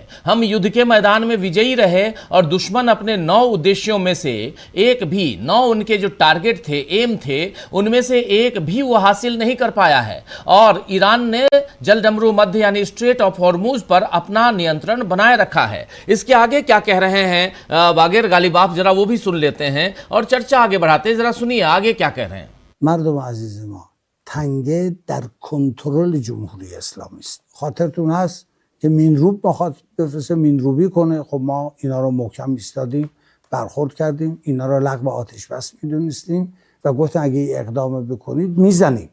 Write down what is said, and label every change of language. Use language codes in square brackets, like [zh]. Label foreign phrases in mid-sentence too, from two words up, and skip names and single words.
[hi] हम युद्ध के मैदान में विजयी रहे और दुश्मन अपने 9 उद्देश्यों में से एक भी, 9 उनके जो टारगेट थे, एम थे, उनमें से एक भी वो हासिल नहीं कर पाया है, और ईरान ने जलडमरू मध्य यानी स्ट्रेट ऑफ हॉर्मुज पर अपना नियंत्रण बनाए रखा है। इसके आगे क्या कह रहे हैं बागेर गालिबाफ, जरा वो भी सुन लेते हैं और चर्चा आगे बढ़ाते हैं। जरा सुनिए आगे क्या कह रहे हैं। [fa] مردم عزیز ما، تنگه در کنترل جمهوری اسلامی است. خاطرتون هست که مینروب بخواد بفرسته مینروبی کنه، خب ما اینا رو محکم ایستادیم، برخورد کردیم، اینا رو لغو آتش بس میدونستیم و گفتن اگه این اقدام بکنید میزنیم.